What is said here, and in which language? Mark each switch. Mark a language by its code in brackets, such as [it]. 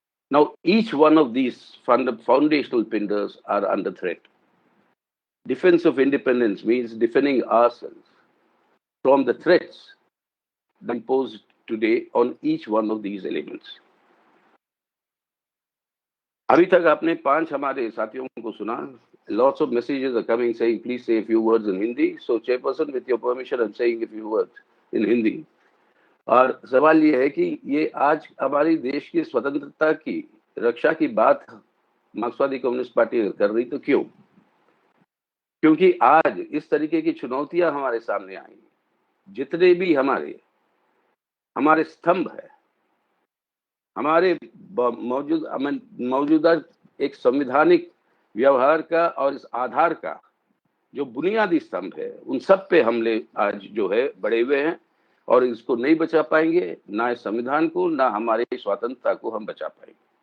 [en] Now, each one of these foundational pillars are under threat. Defense of independence means defending ourselves from the threats imposed today on each one of these elements. [hi] अभी तक आपने 5 हमारे साथियों को सुना. [en] Lots of messages are coming saying, please say a few words in Hindi. So, Chairperson, with your permission, I'm saying a few words in Hindi. [hi] और सवाल ये है कि ये आज हमारी देश की स्वतंत्रता की रक्षा की बात मार्क्सवादी कम्युनिस्ट पार्टी कर रही, तो क्यों? क्योंकि आज इस तरीके की चुनौतियां हमारे सामने आई, जितने भी हमारे स्तंभ है, हमारे मौजूदा एक संवैधानिक व्यवहार का और इस आधार का जो बुनियादी स्तंभ है, उन सब पे हमले आज जो है बढ़े हुए हैं और इसको नहीं बचा पाएंगे, ना इस संविधान को, ना हमारे स्वतंत्रता को हम बचा पाएंगे.